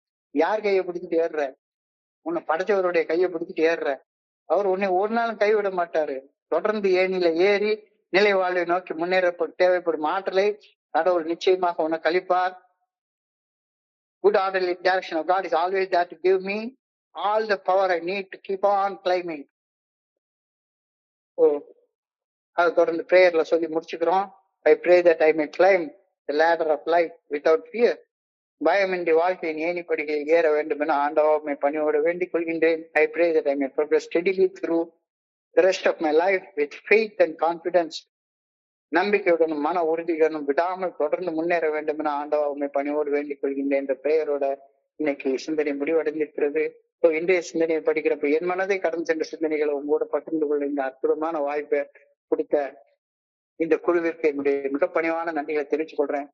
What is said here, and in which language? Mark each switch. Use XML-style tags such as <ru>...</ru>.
<ta>யார் கையை பிடிச்சிட்டு ஏறுற? உன்னை படைச்சவருடைய கையை பிடிச்சிட்டு ஏறுற. அவர் உன்னை ஒரு நாளும் கைவிட மாட்டாரு. தொடர்ந்து ஏணியில ஏறி நிலை வாழ்வை நோக்கி முன்னேற தேவைப்படும் ஆற்றலை கடவுள் நிச்சயமாக உனக்கு அளிப்பார்.</ta> <en>Good orderly direction of God is always there to give me all the power I need to keep on climbing.</en> <ta>அது தொடர்ந்து பிரேயர்ல சொல்லி முடிச்சுக்கிறோம்.</ta> <en>I pray that I may climb the ladder of life without fear.</en> <ta>பயமின்றி வாழ்க்கையின் ஏணிப்படிகளில் ஏற வேண்டும் என ஆண்டவரை பணியோடு வேண்டிக் கொள்கின்றேன்.</ta> <en>I pray that I may progress steadily through the rest of my life with faith and confidence.</en> <ta>நம்பிக்கையுடனும் மன உறுதியுடனும் விடாமல் தொடர்ந்து முன்னேற வேண்டும் என ஆண்டவரை பணியோடு வேண்டிக் கொள்கின்றேன் என்ற பெயரோட இன்னைக்கு சிந்தனை முடிவடைந்திருக்கிறது. இன்றைய சிந்தனையை படிக்கிறப்ப என் மனதை கடந்து சென்ற சிந்தனைகளை உங்களோட பகிர்ந்து கொள்ள இந்த அற்புதமான வாய்ப்பை கொடுத்த இந்த குழுவிற்கு என்னுடைய மிக பணிவான நன்றிகளை தெரிவித்துக் கொள்றேன்.</ta>